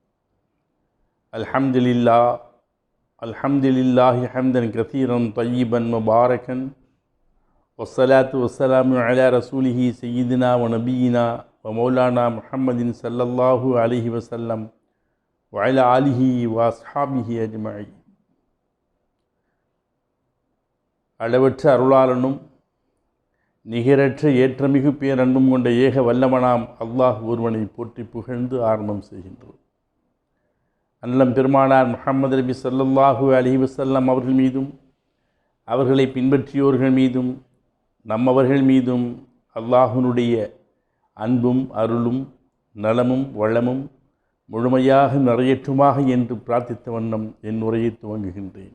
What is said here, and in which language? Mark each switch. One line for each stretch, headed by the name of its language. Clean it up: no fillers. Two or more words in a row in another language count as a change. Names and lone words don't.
Arabic: الحمد لله حمدا كثيرا طيبا مباركا والصلاة والسلام على رسوله سيدنا ونبينا ومولانا محمد صلى الله عليه وسلم وعلى آله وأصحابه أجمعين.
Tamil: அளவற்ற அருளாளனும் நிகரற்ற ஏற்றமிகு பேரன்பும் கொண்ட ஏக வல்லவனாம் அல்லாஹ் ஒருவனை போற்றி புகழ்ந்து ஆரம்பம் செய்கின்றோம். அன்னம் பெருமானார் முஹம்மது நபி
Arabic: صلى الله عليه وسلم
Tamil: அவர்கள் மீதும் அவர்களை பின்பற்றியோர்கள் மீதும் நம்மவர்கள் மீதும் அல்லாஹ்வினுடைய அன்பும் அருளும் நலமும் வளமும் முழுமையாக நிறையற்றுமாக என்று பிரார்த்தித்த வண்ணம் என் உரையை துவங்குகின்றேன்.